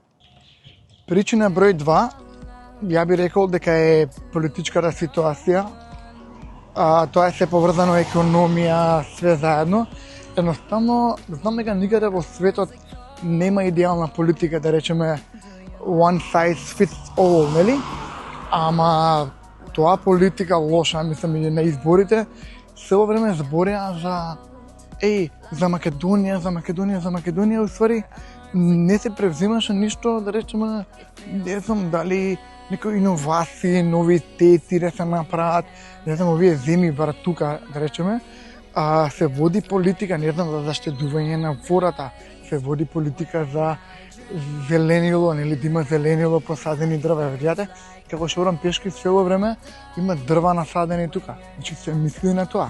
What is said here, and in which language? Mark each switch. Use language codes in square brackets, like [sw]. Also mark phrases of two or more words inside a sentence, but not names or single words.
[mk] Причина број 2, ја би рекол дека е политичката ситуација. Тоа е се поврзано економија, све заедно. Едноставно, знам дека никаде во светот нема идеална политика, да речеме [en] one size fits all, [mk] нели? Ама тоа политика лоша, мислам, и на изборите цело време збореа за Македонија, уствари не се превземаше ништо, да речеме, не знам дали некои иновации, новитети да се направат, не знам, овие земји бар тука, да речеме, се води политика, не знам, за заштедување на водата, се води политика за зеленило, нели да има зеленило, посадени дрва, видите, како што одам пешки цело време, има дрва насадени тука, значи се мисли на тоа.